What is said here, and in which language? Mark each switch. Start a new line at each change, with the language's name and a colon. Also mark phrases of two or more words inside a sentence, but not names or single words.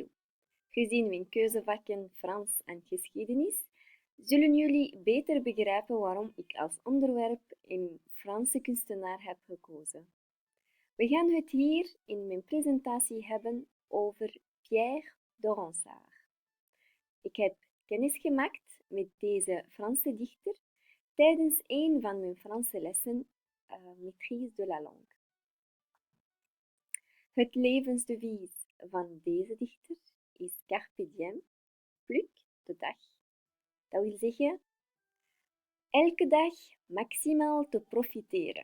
Dutch: Gezien mijn keuzevakken Frans en Geschiedenis, zullen jullie beter begrijpen waarom ik als onderwerp een Franse kunstenaar heb gekozen. We gaan het hier in mijn presentatie hebben over Pierre de Ronsard. Ik heb kennis gemaakt met deze Franse dichter tijdens een van mijn Franse lessen,
French: Maîtrise de la langue.
Dutch: Het levensdevies van deze dichter is
Latin: Carpe diem,
Dutch: pluk de dag. Dat wil zeggen, elke dag maximaal te profiteren.